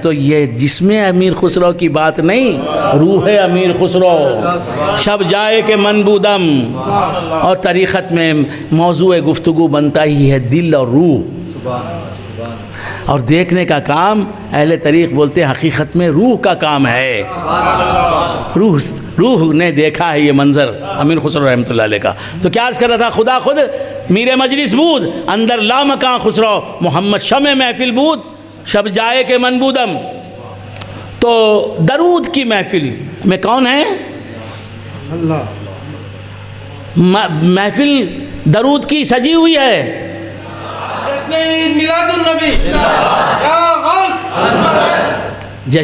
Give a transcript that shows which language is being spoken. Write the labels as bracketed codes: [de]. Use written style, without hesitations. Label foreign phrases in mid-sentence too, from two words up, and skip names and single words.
[ur] تو یہ جس میں امیر خسرو کی بات نہیں، روح امیر خسرو، [fa] شب جائے کہ منبودم، [ur] اور طریقت میں موضوع گفتگو بنتا ہی ہے دل اور روح، اور دیکھنے کا کام اہل طریق بولتے ہیں حقیقت میں روح کا کام ہے۔ روح نے دیکھا ہے یہ منظر امیر خسرو رحمۃ اللہ علیہ کا۔ تو کیا عرض کر رہا تھا؟ [fa] خدا خود میر مجلس بود، اندر لامکاں خسرو، محمد شمع محفل بود، شب جائے کے منبودم۔ [ur] تو درود کی محفل میں کون ہے؟ محفل درود کی سجی ہوئی ہے۔ جشن عید میلاد النبی یا غوث،